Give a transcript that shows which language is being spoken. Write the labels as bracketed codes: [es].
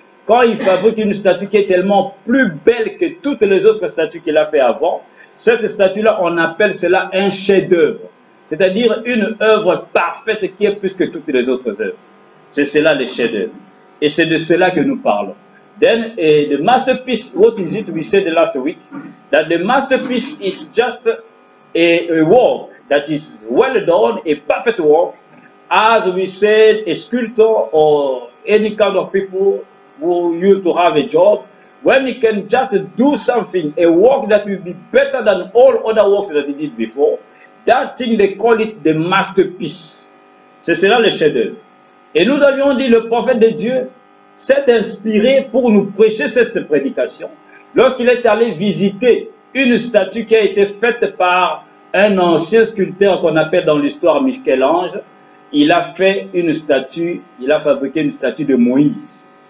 [fr] Quand ils fabriquent une statue qui est tellement plus belle que toutes les autres statues qu'il a fait avant, cette statue-là, on appelle cela un chef-d'œuvre. C'est-à-dire une œuvre parfaite qui est plus que toutes les autres œuvres. C'est cela les chefs-d'œuvre. Et c'est de cela que nous parlons. [en] Then the masterpiece, what is it? We said the last week that the masterpiece is just a work that is well done, a perfect work, as we said, a sculptor or any kind of people who used to have a job, when he can just do something, a work that will be better than all other works that he did before, that thing they call it the masterpiece. [fr] C'est cela le chef-d'œuvre. Et nous avions dit, le prophète de Dieu s'est inspiré pour nous prêcher cette prédication lorsqu'il est allé visiter une statue qui a été faite par un ancien sculpteur qu'on appelle dans l'histoire Michel-Ange. Il a fait une statue, il a fabriqué une statue de Moïse.